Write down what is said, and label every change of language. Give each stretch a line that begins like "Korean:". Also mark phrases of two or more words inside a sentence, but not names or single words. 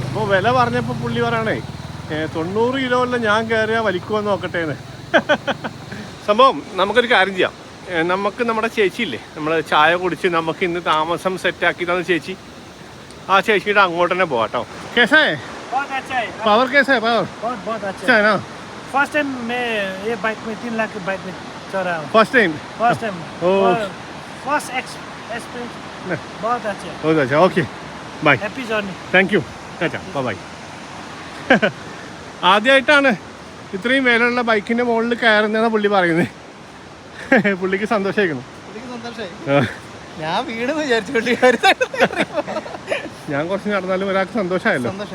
Malayalam: അപ്പോൾ വില പറഞ്ഞപ്പോൾ പുള്ളി പറയണേ 90 കിലോ അല്ല, ഞാൻ കയറിയാൽ വലിക്കുമെന്ന് നോക്കട്ടേന്ന്. സംഭവം നമുക്കൊരു കാര്യം ചെയ്യാം. നമുക്ക് നമ്മുടെ ചേച്ചിയില്ലേ, നമ്മൾ ചായ കുടിച്ച് നമുക്ക് ഇന്ന് താമസം സെറ്റാക്കി തന്ന ചേച്ചി, ആ ചേച്ചിയുടെ അങ്ങോട്ട് തന്നെ പോവാം കേട്ടോ.
Hindi: കേസേ पावर कैसा है? पावर बहुत अच्छा अच्छा है ना?
English: first time
Hindi: मैं ये बाइक में 3 लाख की बाइक में चढ़ा हूँ.
English: first time first experience
Hindi: बहुत अच्छा.
English: okay bye. happy journey. Thank you. Bye.
Malayalam: ആദ്യമായിട്ടാണ് ഇത്രയും വിലയുള്ള ബൈക്കിൻ്റെ മുകളിൽ കയറുന്നതെന്നാണ് പുള്ളി പറയുന്നത്. പുള്ളിക്ക് സന്തോഷമായിരിക്കണം. ഞാൻ വീണെന്ന് വിചാരിച്ചു. ഞാൻ കുറച്ച് നടന്നാലും ഒരാൾക്ക് സന്തോഷമായല്ലോ.